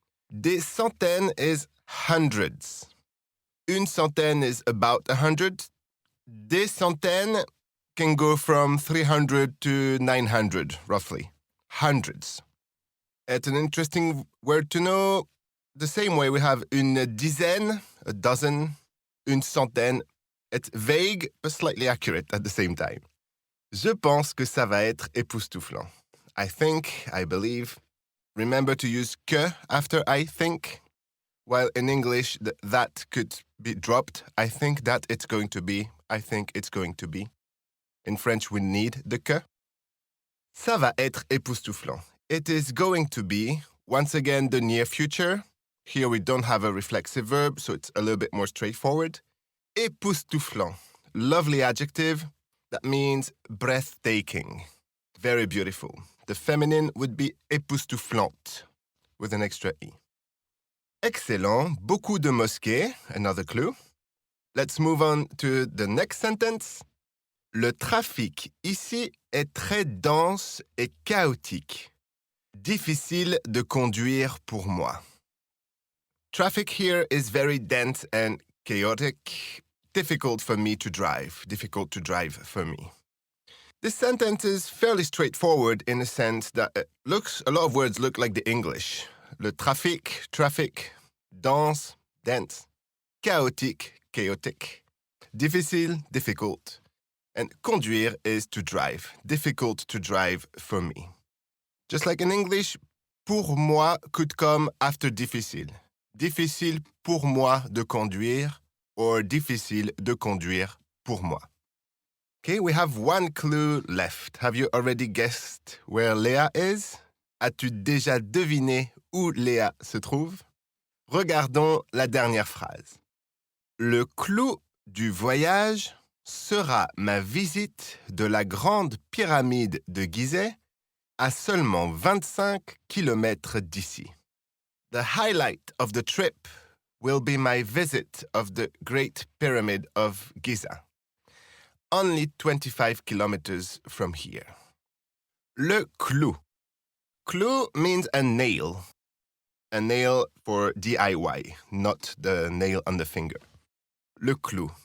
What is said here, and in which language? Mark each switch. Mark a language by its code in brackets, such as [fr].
[fr] Des centaines [en] is hundreds. [fr] Une centaine [en] is about 100. [fr] Des centaines [en] can go from 300 to 900, roughly. Hundreds. It's an interesting word to know. The same way we have [fr] une dizaine, [en] a dozen, [fr] une centaine. [en] It's vague, but slightly accurate at the same time. [fr] Je pense que ça va être époustouflant. [en] I think, I believe. Remember to use que after I think. While in English, that could be dropped. I think that it's going to be. I think it's going to be. In French, we need the que. [fr] Ça va être époustouflant. [en] It is going to be, once again, the near future. Here we don't have a reflexive verb, so it's a little bit more straightforward. Époustouflant. Lovely adjective. That means breathtaking. Very beautiful. The feminine would be époustouflante, with an extra E. Excellent. [fr] Beaucoup de mosquées. [en] Another clue. Let's move on to the next sentence. [fr] Le trafic ici est très dense et chaotique. Difficile de conduire pour moi. [en] Traffic here is very dense and chaotic. Difficult for me to drive. Difficult to drive for me. This sentence is fairly straightforward in the sense that a lot of words look like the English. Le trafic, traffic, dense, dense, chaotique, chaotic, difficile, difficult, and conduire is to drive, difficult to drive for me. Just like in English, [fr] pour moi [en] could come after difficile. [fr] Difficile pour moi de conduire, or difficile de conduire pour moi. [en] Okay, we have one clue left. Have you already guessed where Léa is? [fr] As-tu déjà deviné où Léa se trouve? Regardons la dernière phrase. Le clou du voyage sera ma visite de la grande pyramide de Gizeh à seulement 25 km d'ici. [en] The highlight of the trip will be my visit of the Great Pyramid of Giza, only 25 kilometers from here. Le clou. Clou means a nail for DIY, not the nail on the finger. Le clou.